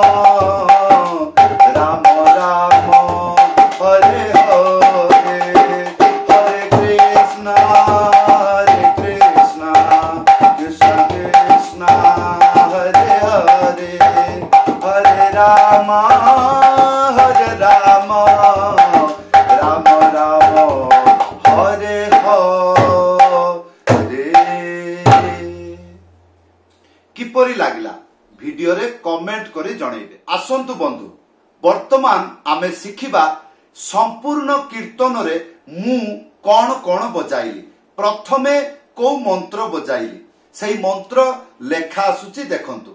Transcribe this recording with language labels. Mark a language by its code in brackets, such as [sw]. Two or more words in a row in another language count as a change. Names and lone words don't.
[sa] राम हरे हरे हरे कृष्ण कृष्ण कृष्ण हरे हरे हरे राम राम राम हरे हरे। [or] କିପରି ଲାଗିଲା ଭିଡିଓ ରେ କମେଣ୍ଟ କରି ଜଣାଇବେ। ଆସନ୍ତୁ ବନ୍ଧୁ ବର୍ତ୍ତମାନ ଆମେ ଶିଖିବା ସମ୍ପୂର୍ଣ୍ଣ କୀର୍ତ୍ତନ ରେ ମୁଁ କେଉଁ କେଉଁ ବଜାଇଲି ପ୍ରଥମେ କେଉଁ ମନ୍ତ୍ର ବଜାଇଲି ସେଇ ମନ୍ତ୍ର ଲେଖା ଆସୁଛି ଦେଖନ୍ତୁ।